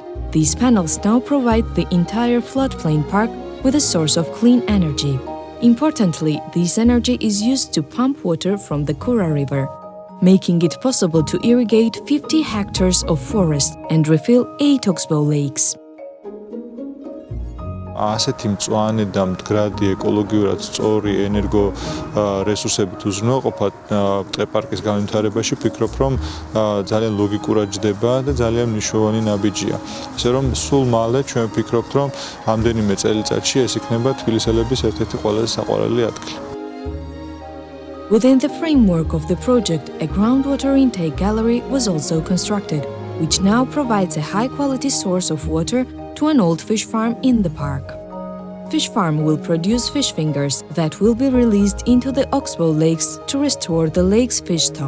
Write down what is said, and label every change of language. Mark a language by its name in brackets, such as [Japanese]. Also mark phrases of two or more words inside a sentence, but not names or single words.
[English] These panels now provide the entire floodplain park with a source of clean energy. Importantly, this energy is used to pump water from the Kura River, making it possible to irrigate 50 hectares of forest and refill 8 oxbow lakes. [Georgian] ასეთი მწვანე და მდგრადი ეკოლოგიურად სწორი ენერგო რესურსებით უზრუნველყოფა ტყე-პარკის განვითარებაში ვფიქრობ, რომ ძალიან ლოგიკურად ჯდება და ძალიან მნიშვნელოვანი ნაბიჯია. ისე რომ სულ მალე ჩვენ ვფიქრობთ, რომ ამდენიმე წელიწადში ეს იქნება თბილისელების ერთ-ერთი ყველაზე საყვარელი ადგილი. [English] Within the framework of the project, a groundwater intake gallery was also constructed, which now provides a high-quality source of water to an old fish farm in the park. Fish farm will produce fish fingers that will be released into the oxbow lakes to restore the lake's fish stock.